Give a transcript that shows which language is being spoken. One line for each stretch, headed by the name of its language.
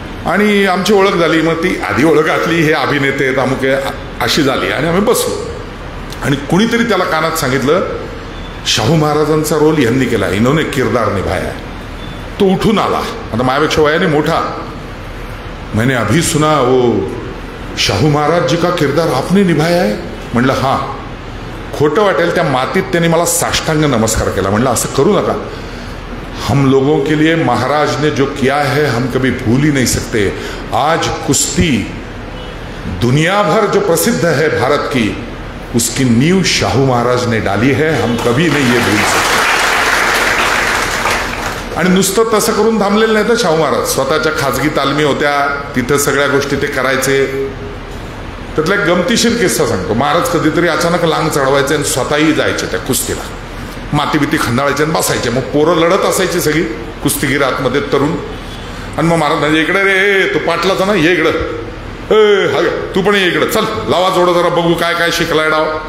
Marathi: आणि आमची ओळख झाली. मग ती आधी ओळख घातली, हे अभिनेते आहेत अमुक अशी झाली. आणि आम्ही बसलो आणि कुणीतरी त्याला कानात सांगितलं, शाहू महाराजांचा रोल यांनी केला,
Hindi: इन्होंने किरदार निभाया.
Marathi: तो उठून आला, आता माझ्यापेक्षा वयाने मोठा.
Hindi: मैंने अभी सुना वो शाहू महाराज जी का किरदार आपने निभाया है.
Marathi: म्हणलं हां. खोटं वाटेल, त्या मातीत त्यांनी मला साष्टांग नमस्कार केला. म्हणलं असं करू नका,
Hindi: हम लोगों के लिए महाराज ने जो किया है हम कभी भूल ही नहीं सकते. आज कुश्ती दुनिया भर जो प्रसिद्ध है भारत की, उसकी नींव शाहू महाराज ने डाली है, हम कभी नहीं ये भूल सकते.
Marathi: आणि नुसतं तसं करून थांबलेलं नाही तर शाहू महाराज स्वतःच्या खाजगी तालमी होत्या, तिथं सगळ्या गोष्टी ते करायचे. त्यातला एक गमतीशीर किस्सा सांगतो. महाराज कधीतरी अचानक लांग चढवायचे आणि स्वतःही जायचे त्या कुस्तीला, माती बिती खंडाळायचे आणि बसायचे. मग पोरं लढत असायची सगळी कुस्तीगीर आतमध्ये तरुण. आणि मग महाराज म्हणजे इकडे रे तू पाटलाचा ना, ये इकडं, हा तू पण ये इकडं, चल लावा जोडं जरा बघू काय काय शिकलाय डाव.